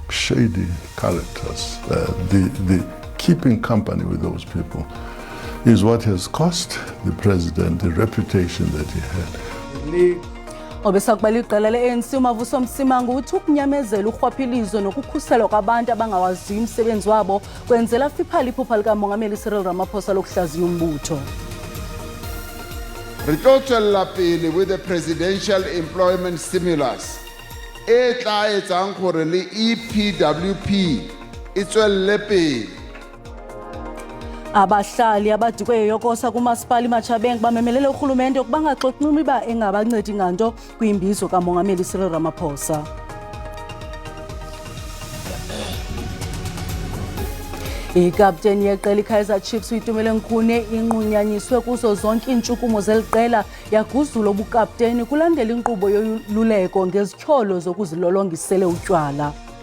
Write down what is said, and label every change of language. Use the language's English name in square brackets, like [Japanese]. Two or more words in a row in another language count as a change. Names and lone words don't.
[English] shady characters. The keeping company with those people is what has cost the president the reputation that he had. [Xhosa] Obesakubala iqela le-ANC uMavuso Msimangu uthi ukunyamezela urhwaphilizo nokukhuselwa kwabantu abangawaziyo umsebenzi wabo kwenzela fiphala iphupha likamongameli Cyril Ramaphosa lokuhlaziya umbutho. [Southern Sotho] Re tlo tswella pele [English] with the presidential employment stimulus [Southern Sotho] e tla etsang gore le EPWP e tswelle pele. [Xhosa] Abahlali abadikwe yokosa kumasipala iMachabeng bamemelele urhulumente ukuba ngaxoxumi ba engabancedi nganto kwimbizo kamongameli Cyril Ramaphosa. Ikapteni yeqela iKaizer Chiefs uyitumele Nkhune inqunyanyiswe kuzo zonke iintshukumo zeliqela yaguzula ubukapteni kulandela inkqubo yoluleko ngezityholo zokuzilolongisele utywala.